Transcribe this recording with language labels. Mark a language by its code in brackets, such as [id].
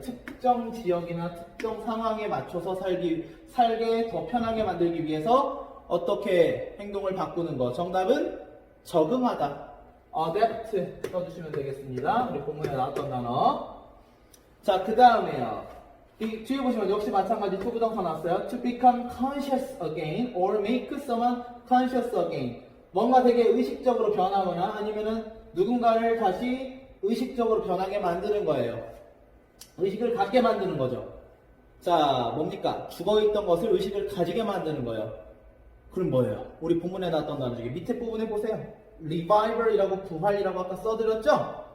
[ko] 특정 지역이나 특정 상황에 맞춰서 살게 더 편하게 만들기 위해서 어떻게 행동을 바꾸는 거. 정답은 적응하다. adapt 써주시면 되겠습니다. 우리 본문에 나왔던 단어. 자, 그 다음에요. 뒤에 보시면 역시 마찬가지 to 부정사 나왔어요. [en] To become conscious again or make someone conscious again. [ko] 뭔가 되게 의식적으로 변하거나 아니면은 누군가를 다시 의식적으로 변하게 만드는 거예요. 의식을 갖게 만드는 거죠. 자, 뭡니까? 죽어있던 것을 의식을 가지게 만드는 거예요. 그럼 뭐예요? 우리 본문에 나왔던 단어 중에 밑에 부분에 보세요. revival이라고 부활이라고 아까 써드렸죠?